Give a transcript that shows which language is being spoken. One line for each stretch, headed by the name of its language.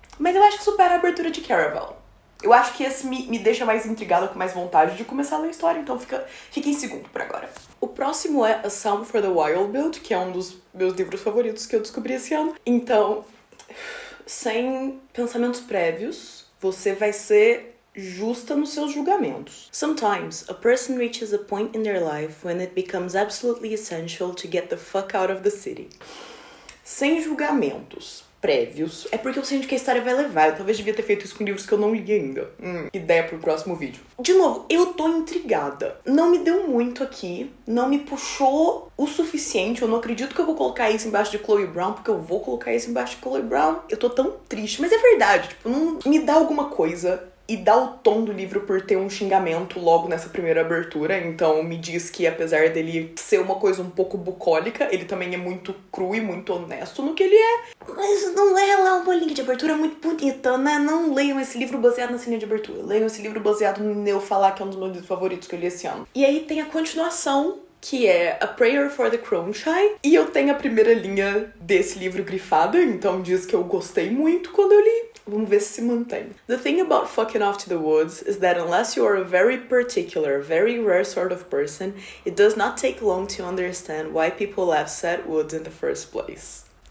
Portuguese: Mas eu acho que supera a abertura de Caraval. Eu acho que esse me deixa mais intrigada, com mais vontade de começar a ler a história, então fica em segundo por agora. O próximo é A Psalm for the Wild Build, que é um dos meus livros favoritos que eu descobri esse ano. Então, sem pensamentos prévios, você vai ser justa nos seus julgamentos.
English: Sometimes, a person reaches a point in their life when it becomes absolutely essential to get the fuck out of the city.
Portuguese: Sem julgamentos prévios, é porque eu sei onde que a história vai levar. Eu talvez devia ter feito isso com livros que eu não li ainda. Ideia pro próximo vídeo. De novo, eu tô intrigada. Não me deu muito aqui, não me puxou o suficiente. Eu não acredito que eu vou colocar isso embaixo de Chloe Brown, porque eu vou colocar isso embaixo de Chloe Brown. Eu tô tão triste, mas é verdade. Tipo, não me dá alguma coisa. E dá o tom do livro por ter um xingamento logo nessa primeira abertura. Então me diz que, apesar dele ser uma coisa um pouco bucólica, ele também é muito cru e muito honesto no que ele é. Mas não é lá uma linha de abertura muito bonita, né? Não leiam esse livro baseado nessa linha de abertura. Leiam esse livro baseado no Eu Falar, que é um dos meus livros favoritos que eu li esse ano. E aí tem a continuação, que é A Prayer for the Crownshy. E eu tenho a primeira linha desse livro grifada, então diz que eu gostei muito quando eu li. Vamos ver se mantém.
English: The thing about fucking off to the woods is that unless you are a very particular, very rare sort of person, it does not take long to understand why people have set woods in the first place.